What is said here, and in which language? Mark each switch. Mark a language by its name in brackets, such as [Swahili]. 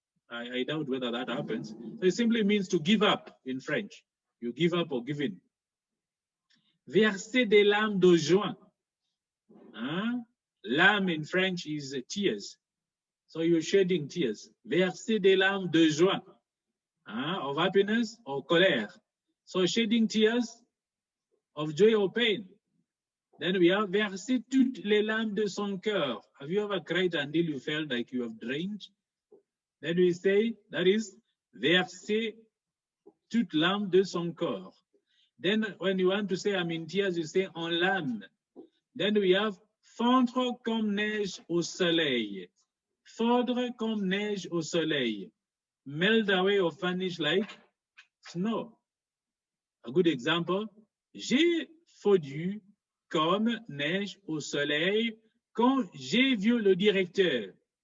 [English] I doubt whether that happens. So it simply means to give up in French. You give up or give in. [French] Verser des larmes de joie. Huh? [English] Larmes in French is tears. So you're shedding tears. [French] Verser des larmes de joie. [English] Of happiness or colère. So shedding tears of joy or pain. Then we have [French] verser toutes les larmes de son cœur. [English] Have you ever cried until you felt like you have drained? Then we say, that is, [French] verser toutes larmes de son corps. [English] Then when you want to say I'm in tears, you say [French] en larmes. [English] Then we have [French] fondre comme neige au soleil. Fondre comme neige au soleil. [English] Melt away or vanish like snow. A good example, [French] j'ai fondu comme neige au soleil quand j'ai vu le directeur.